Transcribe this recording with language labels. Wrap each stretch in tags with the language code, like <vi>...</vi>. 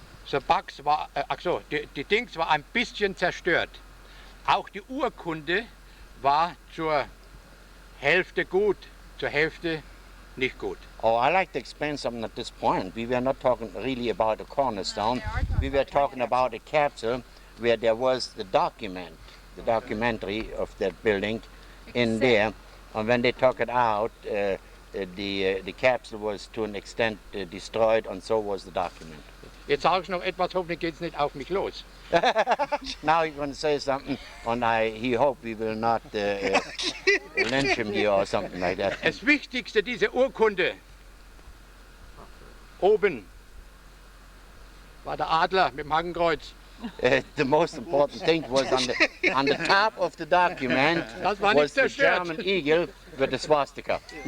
<de>The Bugs war, die Dings war ein bisschen zerstört. Auch die Urkunde war zur Hälfte gut, zur Hälfte nicht gut.</de> <en>Oh, I like to explain something at this point. We were not talking really about a cornerstone. We were talking about a capsule where there was the documentary of that building in there. And when they took it out, the capsule was to an extent destroyed, and so was the document.</en> <de>Jetzt sage ich noch etwas, hoffentlich geht es nicht auf mich los.</de> <en>Now he's going to say something, and he hope we will not lynch him here or something like that.</en> <de>Das Wichtigste dieser Urkunde, oben war der Adler mit dem Hakenkreuz.</de> <en>The most important thing was on the top of the document was the German eagle with the swastika.</en>